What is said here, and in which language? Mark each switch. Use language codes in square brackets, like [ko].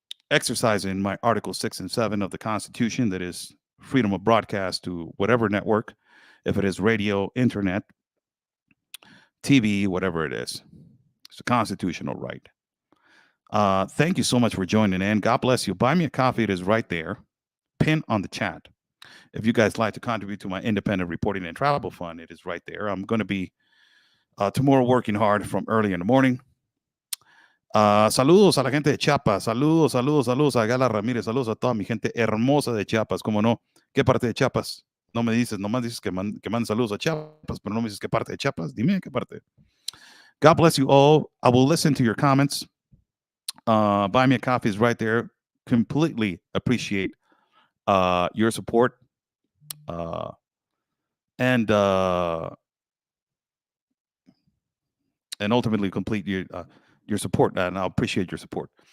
[en] Exercising my Article 6 and 7 of the Constitution, that is freedom of broadcast to whatever network, if it is radio, internet, TV, whatever it is. It's a constitutional right. Thank you so much for joining in. God bless you. Buy me a coffee. It is right there, pinned on the chat. If you guys like to contribute to my independent reporting and travel fund, it is right there. I'm going to be tomorrow working hard from early in the morning. [es] Saludos a la gente de Chiapas. Saludos, saludos, saludos a Gala Ramírez. Saludos a toda mi gente hermosa de Chiapas. ¿Cómo no? ¿Qué parte de Chiapas? No me dices, nomás dices que manden saludos a Chiapas, pero no me dices qué parte de Chiapas. Dime qué parte. [en] God bless you all. I will listen to your comments. Buy me a coffee is right there. Completely appreciate your support. And ultimately complete your support, and I appreciate your support.